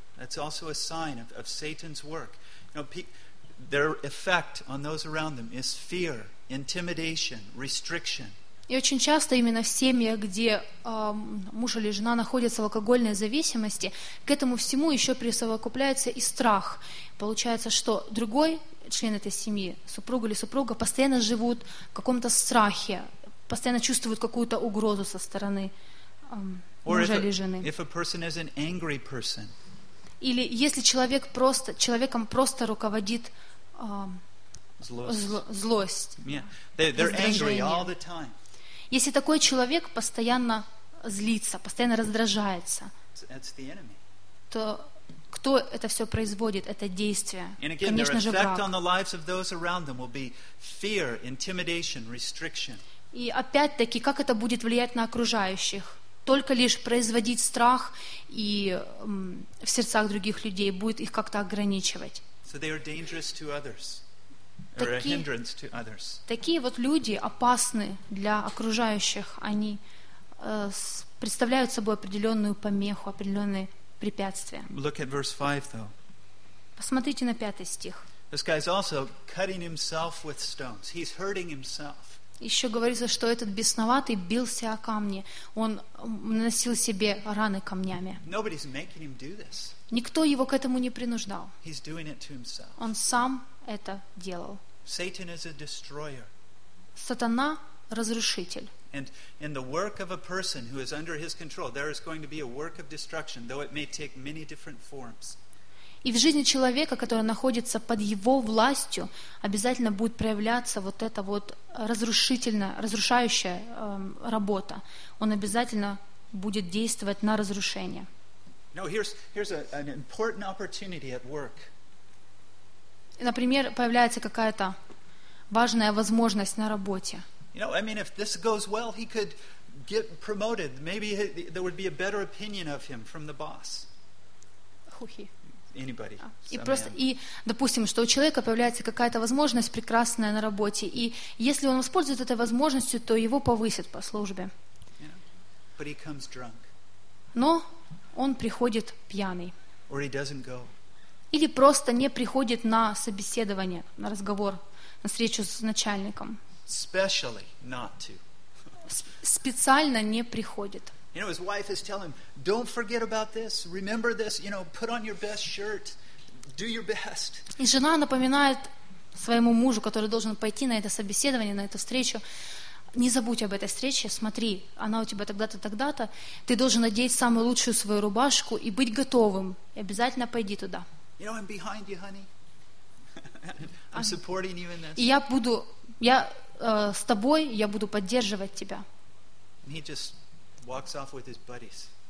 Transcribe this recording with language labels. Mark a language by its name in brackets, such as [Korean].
[English] That's also a sign of Satan's work. You know, their effect on those around them is fear, intimidation, restriction. [Russian] И очень часто именно в семьях, где муж или жена находятся в алкогольной зависимости, к этому всему еще присовокупляется и страх. Получается, что другой член этой семьи, супруг или супруга, постоянно живут в каком-то страхе, постоянно чувствуют какую-то угрозу со стороны мужа или жены. [English] If a person is an angry person. [Russian] Или если человек просто, человеком просто руководит злость. [English] Yeah. They're angry all the time. [Russian] Если такой человек постоянно злится, постоянно раздражается, то кто это все производит, это действие? Конечно же, враг. [English] On the lives of those around them will be fear, intimidation, restriction. [Russian] И опять-таки, как это будет влиять на окружающих? Только лишь производить страх и в сердцах других людей будет их как-то ограничивать. [English] So they are dangerous to others. Or a hindrance to others. [Russian] Такие вот люди опасны для окружающих. Они представляют собой определенную помеху, определенные препятствия. [English] Look at verse 5, though. [Russian] Посмотрите на пятый стих. [English] This guy is also cutting himself with stones. He's hurting himself. [Russian] Еще говорится, что этот бесноватый бился о камни. Он наносил себе раны камнями. [English] Nobody's making him do this. [Russian] Никто его к этому не принуждал. [English] He's doing it to himself. [Russian] Он сам это делал. [English] Satan is a destroyer. [Russian] Сатана разрушитель. [English] And in the work of a person who is under his control, there is going to be a work of destruction, though it may take many different forms. [Russian] И в жизни человека, который находится под его властью, обязательно будет проявляться вот эта вот разрушающая работа. Он обязательно будет действовать на разрушение. [English] No, here's an important opportunity at work. [Russian] Например, появляется какая-то важная возможность на работе. [English] You know, I mean, if this goes well, he could get promoted. Maybe there would be a better opinion of him from the boss. Anybody. [Russian] И, допустим, что у человека появляется какая-то возможность прекрасная на работе, и если он использует этой возможностью, то его повысят по службе. [English] Yeah. But he comes drunk. [Russian] Но он приходит пьяный. [English] Or he doesn't go. [Russian] Или просто не приходит на собеседование, на разговор, на встречу с начальником. [English] Especially not to. [Russian] Специально не приходит. [English] You know, his wife is telling him, "Don't forget about this. Remember this. You know, put on your best shirt. Do your best." [Russian] И жена напоминает своему мужу, который должен пойти на это собеседование, на эту встречу. Не забудь об этой встрече. Смотри, она у тебя тогда-то, тогда-то. Ты должен надеть самую лучшую свою рубашку и быть готовым. И обязательно пойди туда. [English] You know, I'm behind you, honey. I'm supporting you in this. [Russian] И я буду, с тобой, я буду поддерживать тебя. [English] And he just walks off with his buddies.